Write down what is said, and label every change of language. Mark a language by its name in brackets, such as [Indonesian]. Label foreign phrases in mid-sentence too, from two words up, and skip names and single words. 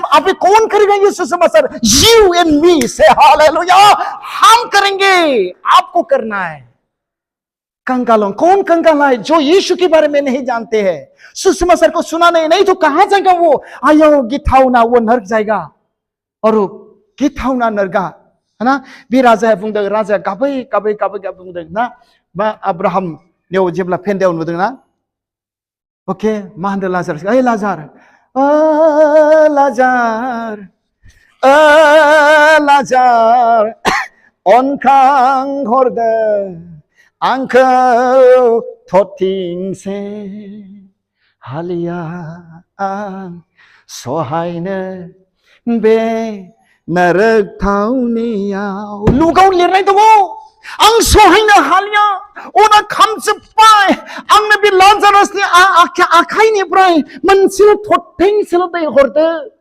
[Hindi] आप कौन करेगा ये सुसमाचार? [English] you and me [Hindi] से हालेलुया, हम करेंगे, आपको करना है। कंगालों, कौन कंगाल है? जो यीशु के बारे में नहीं जानते हैं, सुसमाचार को सुना नहीं तो कहां जाएगा वो? [Bodo] आयो गिथाउना, [Hindi] वो नरक जाएगा, और गिथाउना नरगा, है ना। [Bodo] भी राजा है बुंदों, राजा गाबै गाबै गाबै गाबै बुंदों ना, बा अब्राहम ने जेब्ला फेन्दायाव नुदों ना, ओके, मा होनदों लाजार, ओइ लाजार, लाजार, लाजार, अनखां हरदों आंखौ थोथिंसे हालिया आं सहायनो बे नरक थावनियाव लुगाव लिरनाय दङ आं सहायनो हालिया अना खामजोब्बाय आंनो बे लाजारासनि आखाइनिफ्राय मोनसेल थोथिंसेल दै हरदो